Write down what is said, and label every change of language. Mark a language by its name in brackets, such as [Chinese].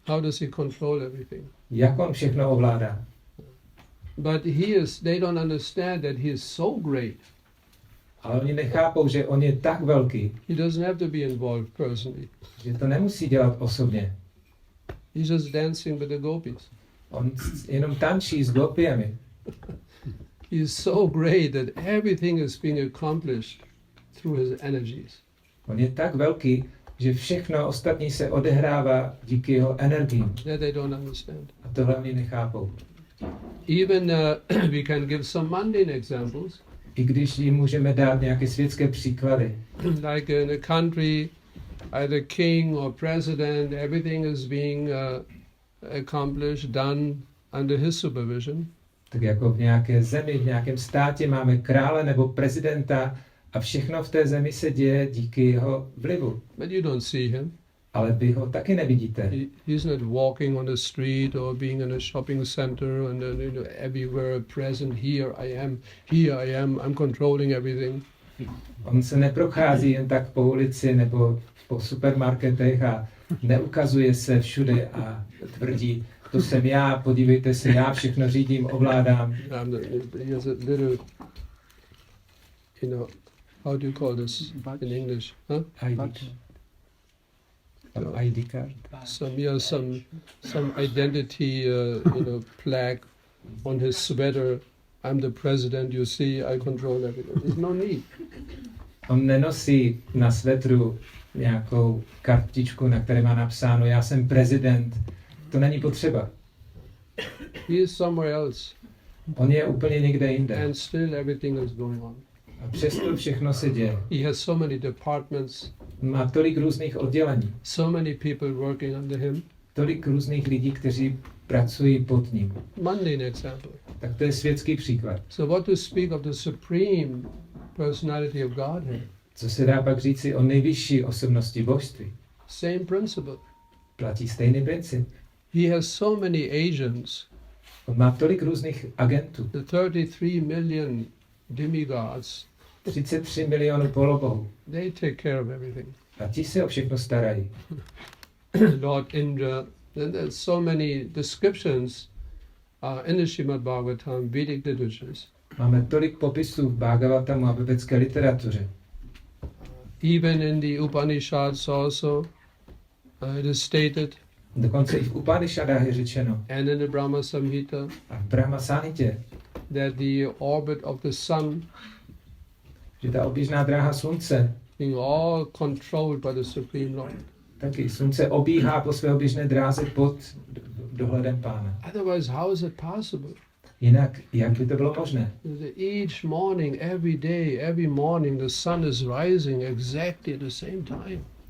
[English] How does he control everything? [Czech] Jak on všechno ovládá? [English] But they don't understand that he is so great. [Czech] Ale oni nechápou, že on je tak velký, [English] He doesn't have to be involved personally. [Czech] že to nemusí dělat osobně. [English] He's just dancing with the gopis. [Czech] On jenom tančí s gopiemi. [English] He is so great that everything is being accomplished through his energies. [Czech] On je tak velký, že všechno ostatní se odehrává díky jeho energiím. [English] That they don't understand. [Czech] A tohle oni nechápou. [English] Even we can give some mundane examples. [Czech] I když jim můžeme dát nějaké světské příklady. [English] Like in a country, either king or president, everything is being accomplished, done under his supervision. [Czech] Tak jako v nějaké zemi, v nějakém státě máme krále nebo prezidenta a všechno v té zemi se děje díky jeho vlivu. [English] But you don't see him. [Czech] Ale vy ho taky nevidíte. [English] He's not walking on the street or being in a shopping center and everywhere present. Here I am, I'm controlling everything. [Czech] On se neprochází jen tak po ulici nebo po supermarketech a neukazuje se všude a tvrdí, to jsem já, podívejte se, já všechno řídím, ovládám. [English] He has a little, how do you call this in English? Huh? ID card. Some identity, flag on his sweater. I'm the president, you see, I control everything. There's no need. [Czech] On nenosí na svetru nějakou kartičku, na které má napsáno, já jsem prezident. To není potřeba. [English] He is somewhere else. [Czech] On je úplně někde jinde. [English] And still everything is going on. [Czech] A přesto všechno se děje. [English] He has so many departments. [Czech] Má tolik různých oddělení. [English] So many people working under him. [Czech] Tolik různých lidí, kteří pracují pod ním. [English] Mundane example. [Czech] Tak to je světský příklad. [English] So what to speak of the supreme personality of Godhead? [Czech] Co se dá pak říci o nejvyšší osobnosti božství? [English] Same principle. [Czech] Platí stejný princip. [English] He has so many agents. [Czech] On má tolik různých agentů. [English] The 33 million demigods. [Czech] 33 milionů polobohů. [English] They take care of everything. [Czech] A ti se o všechno starají. [English] Lord Indra. And there's so many descriptions in the Srimad Bhagavatam, Vedic literatures. [Czech] Máme tolik popisů v Bhagavatamu a ve védské literatuře. [English] Even in the Upanishads also, it is stated. [Czech] Dokonce i v Upanishadách je řečeno. [English] And in the Brahma Samhita. [Czech] A v Brahma Samhitě. [English] That the orbit of the sun. [Czech] Že ta oběžná dráha slunce. [English] Being all controlled by the Supreme Lord. [Czech] Taky slunce obíhá po své oběžné dráze pod dohledem Pána. [English] Otherwise, how is it possible? [Czech] Jinak, jak by to bylo možné? [English] Each morning, every day, every morning, the sun is rising exactly at the same time.